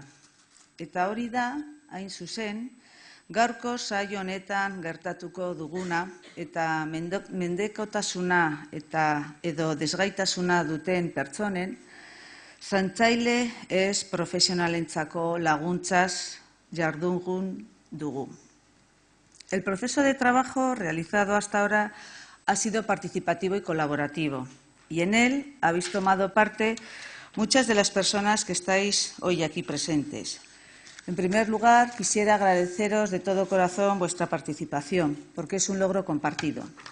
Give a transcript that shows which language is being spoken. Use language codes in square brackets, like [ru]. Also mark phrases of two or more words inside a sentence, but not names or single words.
[eu] Eta hori da, hain zuzen, gaurko saio honetan gertatuko duguna eta mendekotasuna edo desgaitasuna duten pertsonen zaintzaile ez profesionalentzako laguntzaz jardungun dugu. [es] El proceso de trabajo realizado hasta ahora ha sido participativo y colaborativo, y en él habéis tomado parte muchas de las personas que estáis hoy aquí presentes. En primer lugar, quisiera agradeceros de todo corazón vuestra participación, porque es un logro compartido.